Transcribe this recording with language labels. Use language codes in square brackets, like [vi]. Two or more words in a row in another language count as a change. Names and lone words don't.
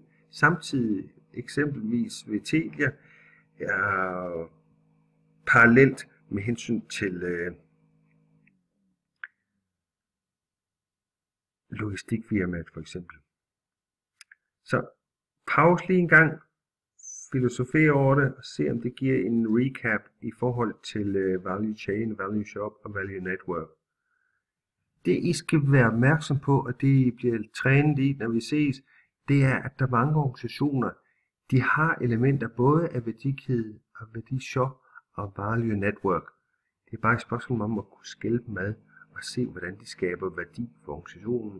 [da] Samtidig eksempelvis ved Telia er parallelt med hensyn til logistikfirmaet for eksempel. Så pause lige en gang, filosofere over det og se om det giver en recap i forhold til [en] value chain, value shop [da] og [en] value network. [da] Det I skal være opmærksom på, og det I bliver trænet i, når vi ses, det er, at der er mange organisationer, de har elementer både af værdikæde og værdishop og [en] value network. [da] Det er bare et spørgsmål om at kunne skille dem ad og se, hvordan de skaber værdi for organisationen.